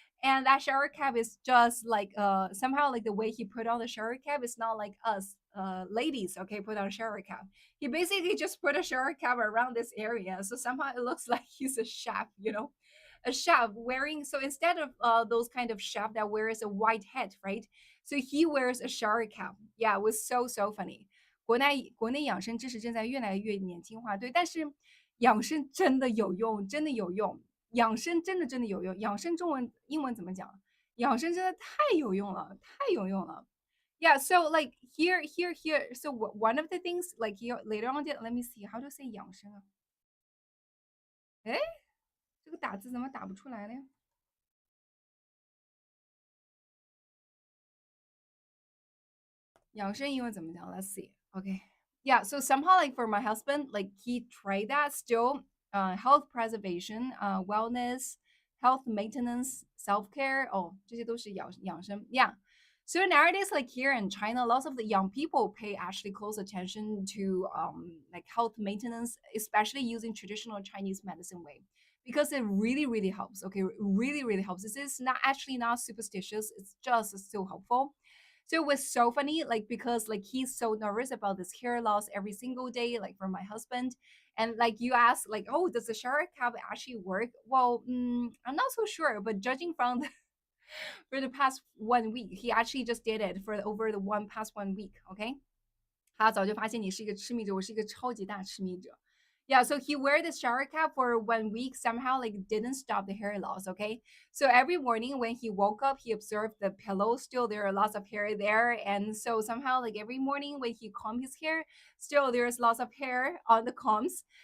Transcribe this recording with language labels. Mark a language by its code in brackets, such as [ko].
[en] And that shower cap is just like somehow like the way he put on the shower cap is not like us ladies, okay, put on a shower cap. He basically just put a shower cap around this area. So somehow it looks like he's a chef, a chef wearing, so instead of those kind of chef that wears a white hat, right? So he wears a shower cap. Yeah, it was so funny. [zh] 国内养生知识正在越来越年轻化，对，但是养生真的有用，真的有用，养生真的有用。养生中文英文怎么讲？养生真的太有用了，太有用了。 [en] Yeah, so like here. So one of the things like here later on, let me see how to say [zh] 养生啊。哎，这个打字怎么打不出来了呀？养生英文怎么讲？ [en] Let's see. Okay. Yeah. So somehow, like for my husband, like he tried that still. Health preservation, wellness, health maintenance, self care. [zh] Oh, 这些都是养生.Yeah. [en] So nowadays, like here in China, lots of the young people pay actually close attention to like health maintenance, especially using traditional Chinese medicine way, because it really helps. Okay, really helps. This is not actually not superstitious. It's just so helpful. So it was so funny, like because like he's so nervous about this hair loss every single day, like from my husband. And like you ask, like, oh, does the shower cap actually work? Well, I'm not so sure, but judging from for the past 1 week, he actually just did it for over the past 1 week. [zh] Okay, 他早就发现你是一个痴迷者，我是一个超级大痴迷者。 [en] Yeah, so he wear the shower cap for 1 week, somehow like didn't stop the hair loss. Okay, so every morning when he woke up, he observed the pillow still there are lots of hair there, and so somehow like every morning when he comb his hair, still there's lots of hair on the combs.